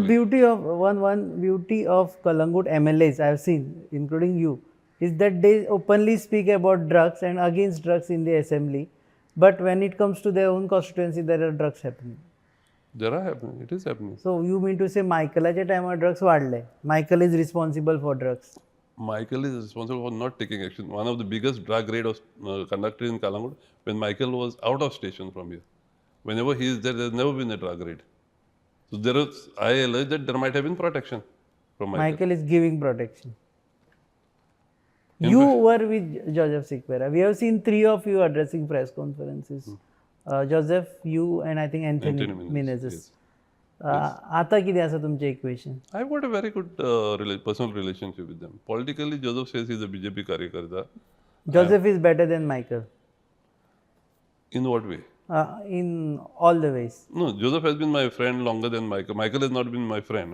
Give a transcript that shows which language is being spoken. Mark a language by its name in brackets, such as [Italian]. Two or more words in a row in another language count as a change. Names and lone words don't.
[English] beauty of one beauty of Kalangut MLAs I have seen, including you, is that they openly speak about drugs and against drugs in the assembly. But when it comes to their own constituency, there are drugs happening. There are happening. It is happening. So you mean to say [Konkani] मायकलाच्या टायमार ड्रग्स वाडले. [English] Michael is responsible for drugs. Michael is responsible for not taking action. One of the biggest drug raid was conducted in Kalangut when Michael was out of station from here. Whenever he is there, there's never been a drug raid. So there is, I allege that there might have been protection from Michael. Michael is giving protection. You were with Joseph Sikora. We have seen three of you addressing press conferences. Joseph, you, and I think Anthony Menezes. Yes. [Konkani] आता किती आसा तुमचे इक्वेशन? [English] I've got a very good personal relationship with them. Politically, Joseph says he's a BJP Karyakarta. Joseph is better than Michael In what way? in all the ways. No, Joseph has been my friend longer than Michael. Michael has not been my friend.